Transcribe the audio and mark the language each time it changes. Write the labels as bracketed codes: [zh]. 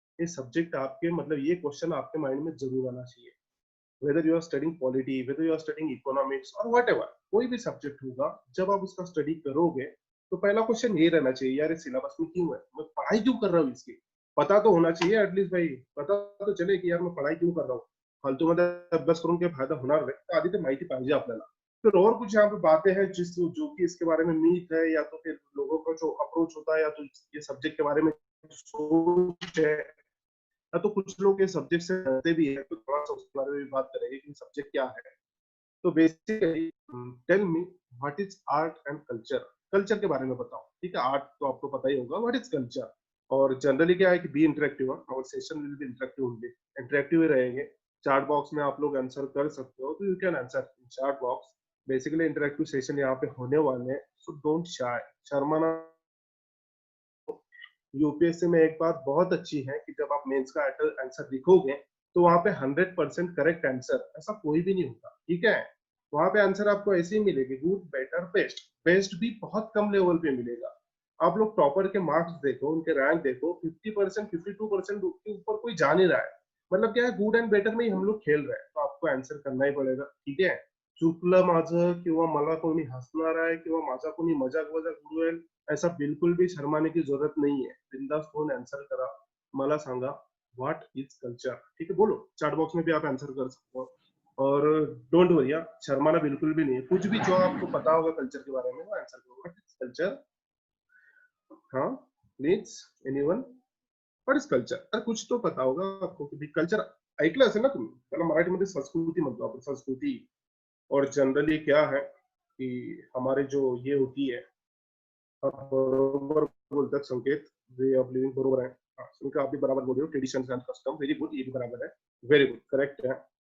[hi] ये सब्जेक्ट आपके मतलब ये क्वेश्चन आपके माइंड में जरूर आना चाहिए. [en] whether you are studying polity, whether you are studying economics और [hi] व्हाटएवर, कोई भी सब्जेक्ट होगा, जब आप उसका स्टडी करोगे तो पहला क्वेश्चन ये रहना चाहिए, यार सिलेबस में क्यों है, मैं पढ़ाई क्यों कर रहा हूँ इसकी. पता तो होना चाहिए एटलीस्ट भाई, पता तो चले की यार मैं पढ़ाई क्यों कर रहा हूँ. [mr] फालतू मध्ये अभ्यास करून काही फायदा होणार नाही. तर आधी ते माहिती पाहिजे आपल्याला. [hi] फिर और कुछ यहाँ पे बातें हैं जिस जो कि इसके बारे में मीथ है या तो फिर लोगों का जो अप्रोच होता है या तो ये सब्जेक्ट के बारे में सोच है, तो कुछ लोग ये सब्जेक्ट से डरते भी है, तो थोड़ा सा उसके बारे में भी बात करेंगे कि सब्जेक्ट क्या है। [en] तो basically tell me what is art and culture. [hi] Culture के बारे में बताओ, ठीक है। आर्ट तो आपको पता ही होगा, व्हाट इज कल्चर। और जनरली क्या है कि बी इंटरेक्टिव, और [en] session will be interactive only, [hi] interactive ही रहेंगे। चार्ट बॉक्स में आप लोग आंसर कर सकते हो, तो [en] You can answer in chart box. [hi] Basically interactive session यहाँ पे होने वाले हैं, [en] so don't shy, [hi] शर्माना। यूपीएससी में एक बात बहुत अच्छी है कि जब आप मेंस का आंसर लिखोगे तो वहां पे 100% करेक्ट आंसर ऐसा कोई भी नहीं होता, ठीक है। वहां पे आंसर आपको ऐसे ही मिलेगी, गुड, बेटर, बेस्ट। बेस्ट भी बहुत कम लेवल पे मिलेगा। आप लोग टॉपर के मार्क्स देखो, उनके रैंक देखो, 50%, 52% के ऊपर कोई जा नहीं रहा है। मतलब क्या है, गुड एंड बेटर में ही हम लोग खेल रहे हैं, तो आपको आंसर करना ही पड़ेगा, ठीक है। [mr] चुकलं माझं किंवा मला कोणी हसणार आहे किंवा माझा कोणी मजाक वजाक उडवेल, [hi] ऐसा बिल्कुल भी शर्माने की जरूरत नहीं है। [mr] बिंदास फोन आंसर करा, मला सांगा [en] what is culture, [mr] ठीक है। [hi] बोलो, चैट बॉक्स में भी आप आंसर कर सकते हो। और [en] don't worry, [hi] शर्माना बिल्कुल भी नहीं है। कुछ भी जो आपको पता होगा कल्चर के बारे में वो आंसर करो, व्हाट इज कल्चर। [en] हाँ, please, anyone, what is culture. [hi] अरे कुछ तो पता होगा आपको कि [mr] कल्चर ऐकलं असेल ना तुम्ही, त्याला मराठीमध्ये संस्कृती म्हणतो आपण, संस्कृती। [hi] और जनरली क्या है कि हमारे जो ये होती है, [mr] आप बरोबर बोलतात [hi] संकेत, वे ऑफ लिविंग बरोबर है। हाँ, संकेत आप भी बराबर बोल रहे हो, traditions and custom, very good, ये भी बराबर है। वेरी गुड, करेक्ट है।